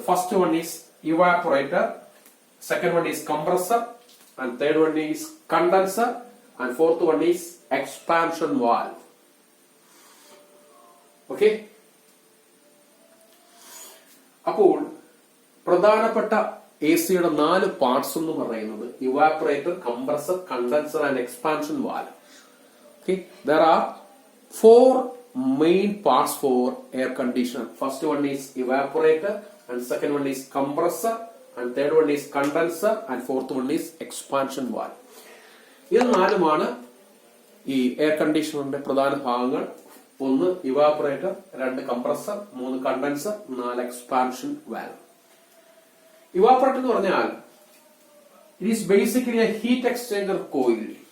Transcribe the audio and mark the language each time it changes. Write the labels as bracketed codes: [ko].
[en] First one is evaporator, second one is compressor, and third one is condenser, and fourth one is expansion valve. [ml] Okay, അപ്പോൾ പ്രധാനപ്പെട്ട A സിയുടെ 4 parts എന്ന് പറയുന്നത് evaporator, compressor, condenser and expansion valve. [en] Okay, there are 4 main parts for air conditioner. First one is evaporator, and second one is compressor, and third one is condenser, and fourth one is expansion valve. [ml] ഇത് 4മാണ് ഈ air കണ്ടീഷണറിന്റെ പ്രധാന ഭാഗങ്ങൾ. 1 evaporator, 2 compressor, 3 condenser, 4 expansion valve. [en] evaporator [ml] എന്ന് പറഞ്ഞാൽ [en] It is basically a heat exchanger coil.